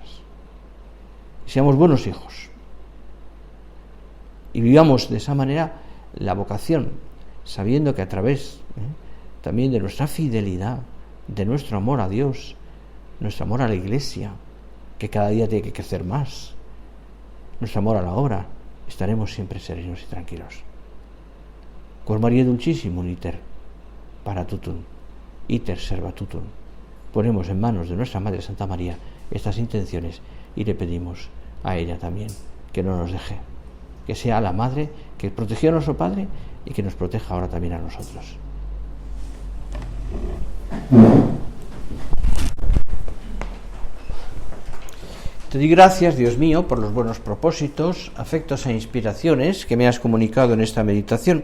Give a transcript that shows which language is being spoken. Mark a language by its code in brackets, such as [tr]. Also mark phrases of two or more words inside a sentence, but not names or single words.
[es] Y seamos buenos hijos y vivamos de esa manera la vocación, sabiendo que a través también de nuestra fidelidad, de nuestro amor a Dios, nuestro amor a la Iglesia, que cada día tiene que crecer más, nuestro amor a la obra, estaremos siempre serenos y tranquilos. [la] Cor Maria Dulcissimum iter paratutum, iter servatutum. [es] Ponemos en manos de nuestra Madre Santa María estas intenciones y le pedimos a ella también que no nos deje, que sea la Madre que protegió a nuestro Padre y que nos proteja ahora también a nosotros. Te doy gracias, Dios mío, por los buenos propósitos, afectos e inspiraciones que me has comunicado en esta meditación.